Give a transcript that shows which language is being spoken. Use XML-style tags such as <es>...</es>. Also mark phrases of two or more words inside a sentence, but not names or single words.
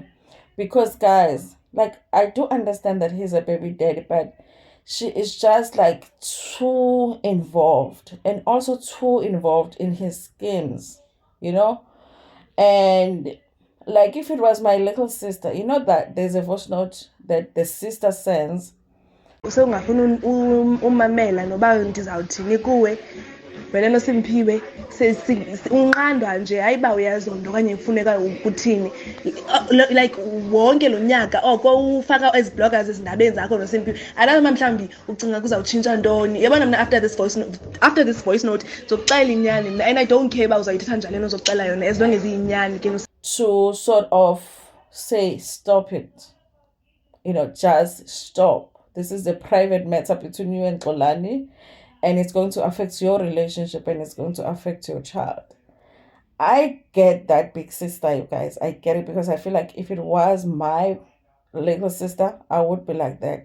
<en>Because, guys, like, I do understand that he's a baby daddy, but she is just like too involved, and also too involved in his schemes, you know? And like, if it was my little sister, that there's a voice note that the sister sends.</en> <xh>Usengafuna umamela noba ndizawuthini kuwe wena noSimphiwe unqandwa nje hayi uba uyazonda okanye kufuneka ukuthini, like wonke lo nyaka oko ufaka ezi bloggers ezindabeni zakho noSimphiwe. Andazi uba mhlawumbi ucinga kuzawutshintsha ntoni. Yabona mna</xh> <en>after this voice note</en> <xh>ndizokuxelela inyani mna,</xh> <en>and I don't care</en> <xh>uba uzayithetha njani lento uzokuxela yona</xh> <en>as long as</en> <xh>iyinyani ke.</xh> <en>To sort of say stop it, just stop. This is a private matter between you and Xolani, and it's going to affect your relationship, and it's going to affect your child. I get that, big sister, you guys. I get it, because I feel like if it was my little sister, I would be like that.</en>